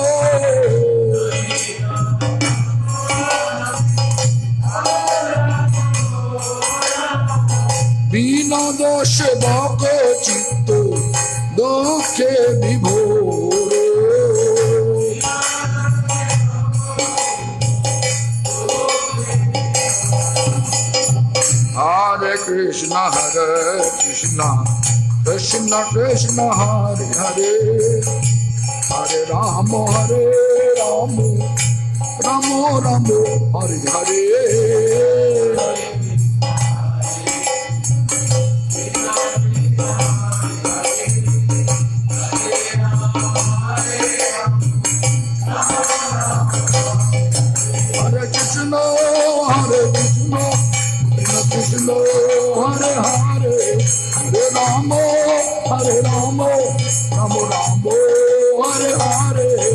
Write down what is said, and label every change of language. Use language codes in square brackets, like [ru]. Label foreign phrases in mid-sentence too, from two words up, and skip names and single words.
[bn] বিনোদ সেবক চিত্ত দুঃখে বিভোর। [sa] হরে কৃষ্ণ কৃষ্ণ কৃষ্ণ হরে হরে, হরে রাম রাম রাম হরে হরে। Hare Krishna Krishna Hare Hare, Hare Rama Rama Rama Hare Hare।